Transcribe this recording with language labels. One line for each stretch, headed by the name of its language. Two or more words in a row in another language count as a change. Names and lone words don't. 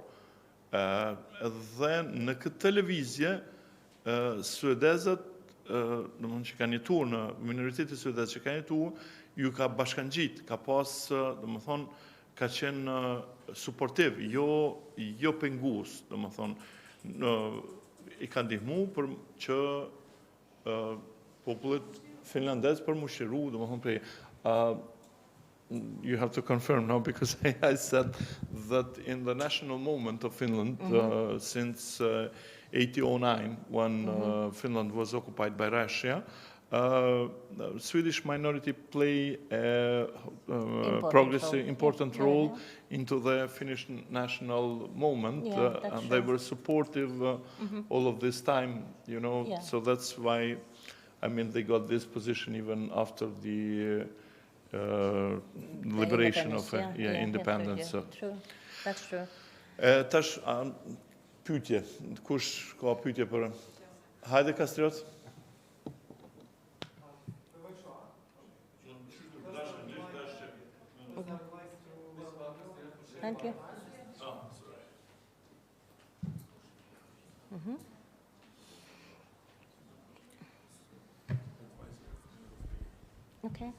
Albanian: Dhe në këtë lëvizje suedezët domthon që kanë jetuar në minoriteti suedez që kanë jetuar, ju ka bashkangjit, ka pas domthon ka qenë suportiv, jo pengus, domthon I ka ndihmu për që popullit finlandez për mushiru, domthon prej
English: you have to confirm now because I said that in the national movement of Finland since 1809 when Finland was occupied by Russia, Swedish minority play important role into the Finnish national movement, and they were supportive all of this time, so that's why, they got this position even after the liberation of independence. True. That's true.
Albanian: Tash, pyetje, kush ka pyetje për? Hajde Kastriot.
English: Thank you. Okay.